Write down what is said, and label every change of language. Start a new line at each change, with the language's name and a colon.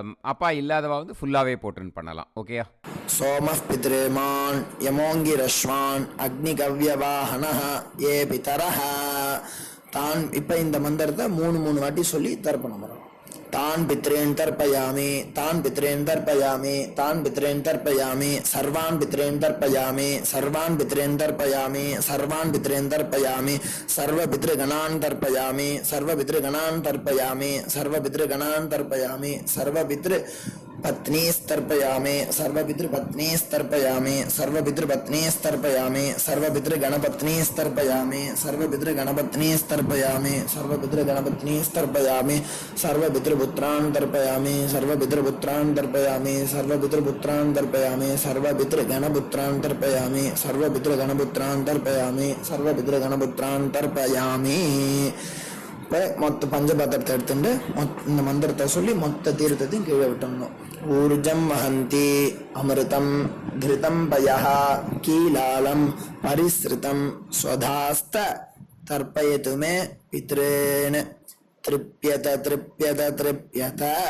Tamil: அப்பா இல்லாதவா வந்து ஃபுல்லாகவே போட்டுன்னு பண்ணலாம். ஓகேயா?
Sanskrit: सोमः पितृमान् यमोङ्गिरश्वान् अग्निकव्यवाहनः ये पितरः तान्.
Tamil: இப்போ இந்த மந்திரத்தை 3 வாட்டி சொல்லி தர்ப்பணம் பண்ணணும்.
Sanskrit: तान् पितॄन् तर्पयामि तान् पितॄन् तर्पयामि तान् पितॄन् तर्पयामि सर्वान् पितॄन् तर्पयामि सर्वान् पितॄन् तर्पयामि सर्वान् पितॄन् तर्पयामि सर्वपितृगणान् तर्पयामि सर्वपितृगणान् तर्पयामि सर्वपितृगणान् तर्पयामि सर्वपितृपत्नीस्तर्पयामि सर्वपितृपत्नीस्तर्पयामि सर्वपितृपत्नीस्तर्पयामि सर्वपितृगणपत्नीस्तर्पयामि सर्वपितृगणपत्नीस्तर्पयामि सर्वपितृगणपत्नीस्तर्पयामि सर्वपितृपुत्रान् तर्पयामि सर्वपितृपुत्रान् तर्पयामि सर्वपितृपुत्रान् तर्पयामि सर्वपितृगणपुत्रान् तर्पयामि सर्वपितृगणपुत्रान् तर्पयामि सर्वपितृगणपुत्रान् तर्पयामि.
Tamil: இப்போ மொத்த பஞ்சபாத்திரத்தை எடுத்துட்டு இந்த மந்திரத்தை சொல்லி மொத்த தீர்த்தத்தையும் கீழே விட்டணும்.
Sanskrit: ஊர்ஜம் வஹந்தி அமிர்தம் கிருதம் பயः கீலாலம் பரிஸ்ருதம் ஸ்வதாஸ்த தர்ப்பயது மே பித்ரேன் திருப்யத திருப்யத திருப்யத.